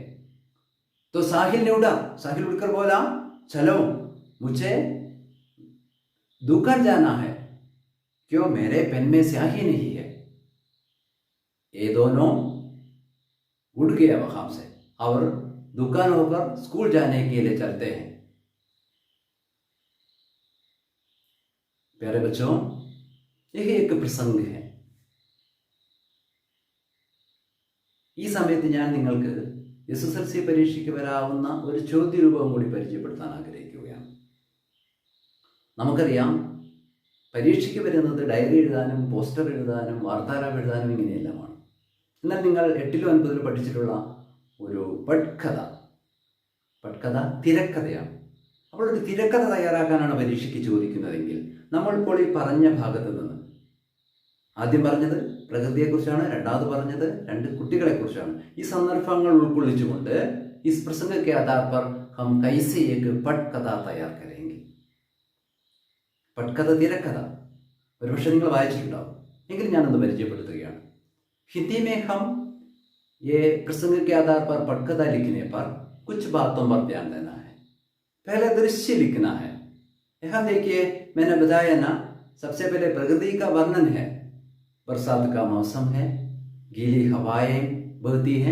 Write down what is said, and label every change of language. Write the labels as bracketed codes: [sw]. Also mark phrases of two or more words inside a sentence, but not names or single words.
[hi] तो साहिल ने उठा, साहिल उठकर बोला, चलो मुझे दुकान जाना है, क्यों मेरे पेन में स्याही नहीं है। ये दोनों उठ गए वहां से और दुकान होकर स्कूल जाने के लिए चलते हैं। प्यारे बच्चों, यह एक प्रसंग है। [ml] ഈ സമയത്ത് ഞാൻ നിങ്ങൾക്ക് SSLC പരീക്ഷയ്ക്ക് വരാവുന്ന ഒരു ചോദ്യരൂപം കൂടി പരിചയപ്പെടുത്താൻ ആഗ്രഹിക്കുകയാണ്. നമുക്കറിയാം പരീക്ഷയ്ക്ക് വരുന്നത് ഡയറി എഴുതാനും പോസ്റ്റർ എഴുതാനും വാർത്താലാപം എഴുതാനും ഇങ്ങനെയെല്ലാമാണ്. എന്നാൽ നിങ്ങൾ 8ലും 9ലും പഠിച്ചിട്ടുള്ള ഒരു പട്കഥ തിരക്കഥയാണ്. അപ്പോൾ ഒരു തിരക്കഥ തയ്യാറാക്കാനാണ് പരീക്ഷയ്ക്ക് ചോദിക്കുന്നതെങ്കിൽ നമ്മളിപ്പോൾ ഈ പറഞ്ഞ ഭാഗത്ത് നിന്ന് ആദ്യം പറഞ്ഞത് പ്രകൃതിയെക്കുറിച്ചാണ്, രണ്ടാമത് പറഞ്ഞത് 2 കുട്ടികളെക്കുറിച്ചാണ്. ഈ സന്ദർഭങ്ങൾ ഉൾക്കൊള്ളിച്ചുകൊണ്ട് [hi] इस प्रसंग के आधार पर हम कैसे एक पटकथा तैयार करेंगे. [ml] പട്കഥ തിരക്കഥ ഒരുപക്ഷെ നിങ്ങൾ വായിച്ചിട്ടുണ്ടാവും, എങ്കിലും ഞാനൊന്ന് പരിചയപ്പെടുത്തുകയാണ്. [hi] हिंदी में हम ये प्रसंग के आधार पर पटकथा लिखने पर कुछ बातों पर ध्यान देना है. पहले दृश्य लिखना है. यहाँ देखिए मैंने बताया ना, सबसे पहले प्रकृति का वर्णन है. बरसात का मौसम है, गीली हवाएं बहती हैं.